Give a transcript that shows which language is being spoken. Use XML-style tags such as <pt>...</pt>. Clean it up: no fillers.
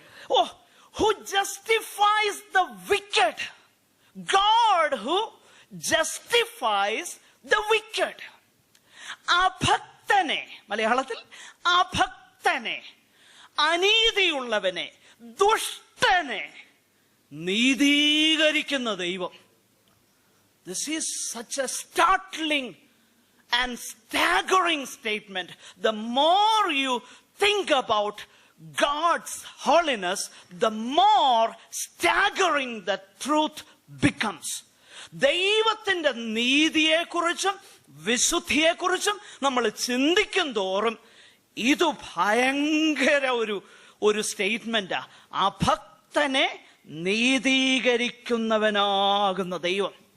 <en>Oh, who justifies the wicked? God who justifies the wicked.</en> <ml>അഭക്തനെ, മലയാളത്തിൽ അഭക്തനെ, അനീതിയുള്ളവനെ, ദുഷ്ടനെ നീതീകരിക്കുന്ന ദൈവം.</ml> <en>This is such a startling and staggering statement. The more you think about God's holiness, the more staggering the truth becomes.</en> <ml>ദൈവത്തിന്റെ നീതിയെക്കുറിച്ചും വിശുദ്ധിയെക്കുറിച്ചും നമ്മൾ ചിന്തിക്കും തോറും ഇത് ഭയങ്കര ഒരു സ്റ്റേറ്റ്മെന്റാ. അഭക്തനെ നീതീകരിക്കുന്നവനാകുന്ന ദൈവം.</ml>